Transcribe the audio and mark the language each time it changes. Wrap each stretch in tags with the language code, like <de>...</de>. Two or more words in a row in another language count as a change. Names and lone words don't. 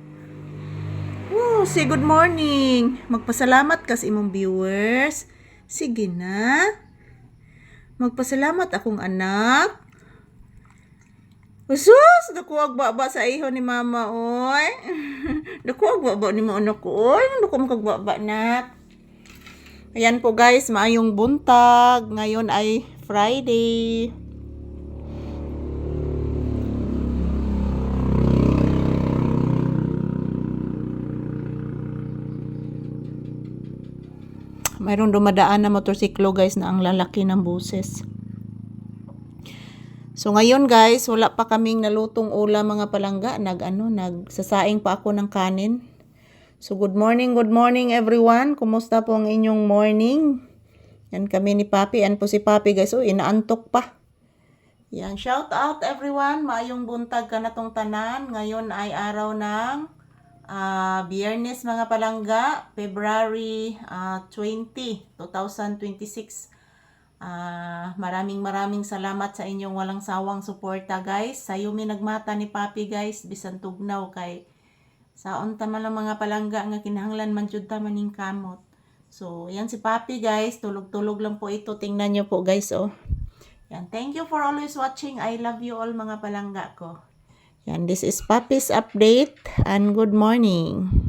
<en>Say good morning.</en> <ceb>Magpasalamat ka sa imong viewers. Sige na. Magpasalamat akong anak. Usus! Nakuwag baba sa iho ni mama, oy. Nakuwag baba ni mo anak ko, oy. Nakuwag kagbaba,</ceb> <tl>anak. Ayan po, guys.</tl> <ceb>Maayong buntag.</ceb> <tl>Ngayon ay Friday. Mayroon dumadaan na motorsiklo, guys, na ang lalaki ng buses. So ngayon, guys, wala pa kaming nalutong ulam,</tl> <ceb>mga palangga.</ceb> <tl>Nagsasaing pa ako ng kanin.</tl> <en>So good morning everyone.</en> <tl>Kumusta po ang inyong morning? Yan kami ni Papi. Yan po si Papi, guys. Inaantok pa. Yan,</tl> <en>shout out everyone.</en> <ceb>Maayong buntag ka na tong tanan.</ceb> <tl>Ngayon ay araw ng Biyernes,</tl> <ceb>mga palangga,</ceb> <tl>February 20, 2026. Maraming salamat sa inyong walang sawang suporta, guys.</tl> <ceb>Sayo mi nagmata ni Papi, guys, bisan tugnaw kay saon ta man lang mga palangga nga kinahanglan man jud ta maning kamot.</ceb> <tl>So yan si Papi, guys, tulog lang po ito. Tingnan nyo po, guys, oh. Yan,</tl> <en>thank you for always watching. I love you all,</en> <ceb>mga palangga ko.</ceb> <tl>Yan,</tl> <en>this is Papi's update and good morning.</en>